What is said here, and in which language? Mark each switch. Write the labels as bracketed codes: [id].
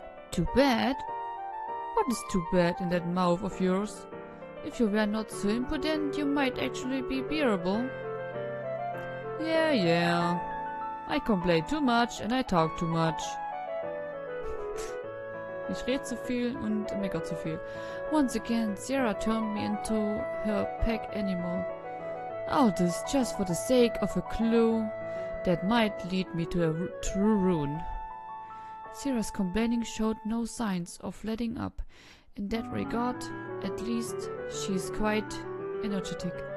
[en] Too bad? What is too bad in that mouth of yours? If you were not so impudent, you might actually be bearable. Yeah. I complain too much and I talk too much. [de] Ich rede zu viel und meckere zu viel. [en] Once again, Sierra turned me into her pack animal. All this just for the sake of a clue that might lead me to a true rune. Sierra's complaining showed no signs of letting up. In that regard, at least, she's quite energic.